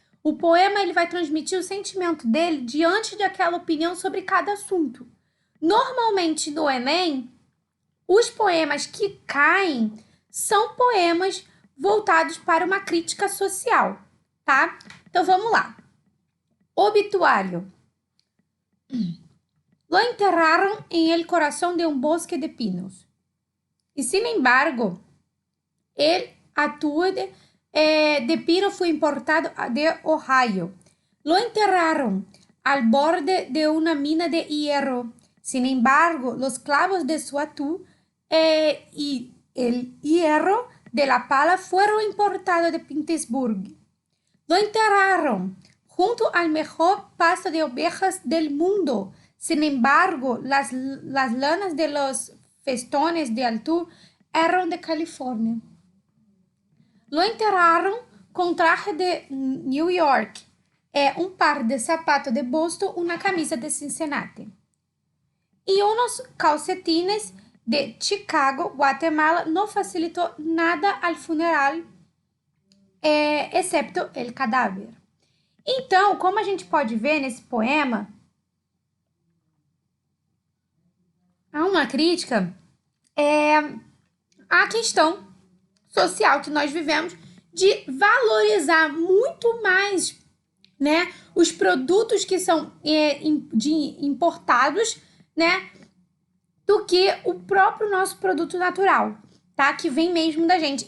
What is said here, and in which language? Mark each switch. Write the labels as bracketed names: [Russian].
[Portuguese] O poema ele vai transmitir o sentimento dele diante daquela opinião sobre cada assunto. Normalmente no Enem, os poemas que caem são poemas voltados para uma crítica social, tá? Então vamos lá. Obituário. [Spanish] Lo enterraron en el corazón de un bosque de pinos. Y sin embargo, el ataúd de pino fue importado de Ohio. Lo enterraron al borde de una mina de hierro. Sin embargo, los clavos de su ataúd y el hierro de la pala fueron importados de Petersburg. Lo enterraron junto al mejor pasto de ovejas del mundo. Sin embargo, las lanas de los festones de ataúd eran de California. Lo enterraron con traje de New York, un par de zapatos de Boston, una camisa de Cincinnati y unos calcetines de Chicago, Guatemala. No facilitó nada al funeral, excepto el cadáver. [Portuguese] Então, como a gente pode ver nesse poema, há uma crítica à questão social que nós vivemos de valorizar muito mais, né, os produtos que são importados, né, do que o próprio nosso produto natural, tá? Que vem mesmo da gente.